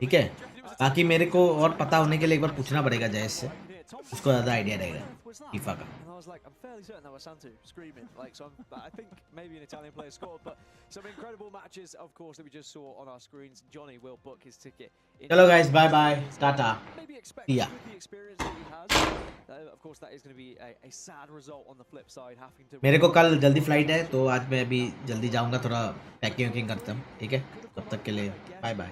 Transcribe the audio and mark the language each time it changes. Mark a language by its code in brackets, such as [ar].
[hi] ठीक है, बाकी मेरे को और पता होने के लिए एक बार पूछना पड़ेगा जयेश से, उसको ज़्यादा आइडिया रहेगा फीफा का. [en] And I was like, I'm fairly certain that was Samu screaming. Like, so I think maybe an Italian player scored, but some incredible matches, of course, that we just saw on our screens. Johnny will book his ticket. Hello guys, bye bye, tata. Maybe expect Yeah. with the experience that he has. Of course, that is going to be a sad result on the flip side, having to. [hi] मेरे को कल जल्दी flight है, तो आज मैं अभी जल्दी जाऊंगा, थोड़ा पैकिंग वैकिंग करता हूँ, ठीक है? तब तक के लिए बाय बाय.